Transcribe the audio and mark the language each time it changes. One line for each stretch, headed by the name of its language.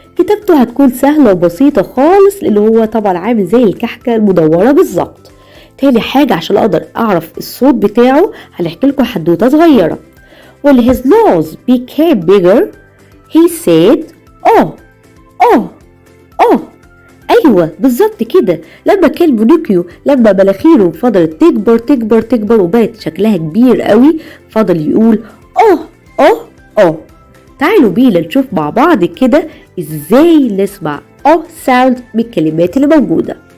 Arabic: كتابته هتكون سهلة وبسيطة خالص، لأن هو طبعا عامل زي الكحكة المدورة بالظبط. تاني حاجة عشان أقدر أعرف الصوت بتاعه هنحكي لكم حدوتة صغيرة.
English: When his nose became bigger he said oh oh oh.
Arabic: أيوة بالظبط كده، لما كان بونوكيو لما مناخيره فضلت تكبر تكبر تكبر وبقت شكلها كبير قوي فضل يقول oh oh oh. تعالوا بينا نشوف مع بعض كده ازاي نسمع oh sound من الكلمات اللي موجودة.